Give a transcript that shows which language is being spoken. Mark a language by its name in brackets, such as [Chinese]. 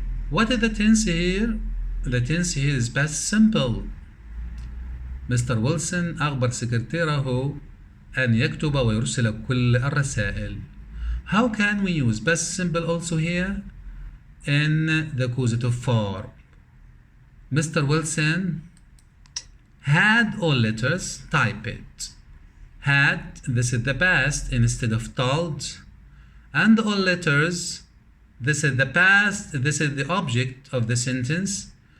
[English] What is the tense here? The tense here is past simple. Mr. [Arabic] Wilson أخبر سكرتيره أن يكتب ويرسل كل الرسائل. [English] How can we use past simple also here? In the causative form. Mr. Wilson had all letters, type it. Had, this is the past instead of told. And all letters, this is the past, this is the object of the sentence.